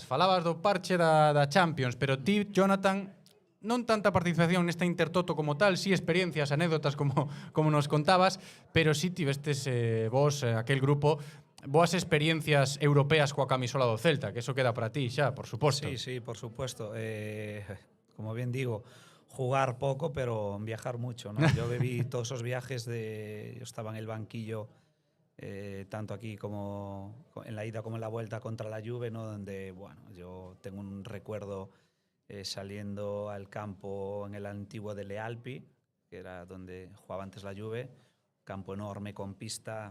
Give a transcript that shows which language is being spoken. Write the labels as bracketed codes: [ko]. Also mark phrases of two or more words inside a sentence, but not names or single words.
[gl] Falabas do parche da Champions, pero ti, Jonathan, non tanta participación nesta Intertoto como tal, sí experiencias, anécdotas como nos contabas, pero sí tivestes vos, aquel grupo, boas experiencias europeas coa camisola do Celta, que eso queda para ti xa, por suposto. [es] Sí, por supuesto. Como bien digo, jugar poco, pero viajar mucho, ¿no? Yo viví todos esos viajes yo estaba en el banquillo, tanto aquí como en la ida como en la vuelta contra la Juve, ¿no? Donde, bueno, yo tengo un recuerdo saliendo al campo en el antiguo Delle Alpi, que era donde jugaba antes la Juve, campo enorme con pista.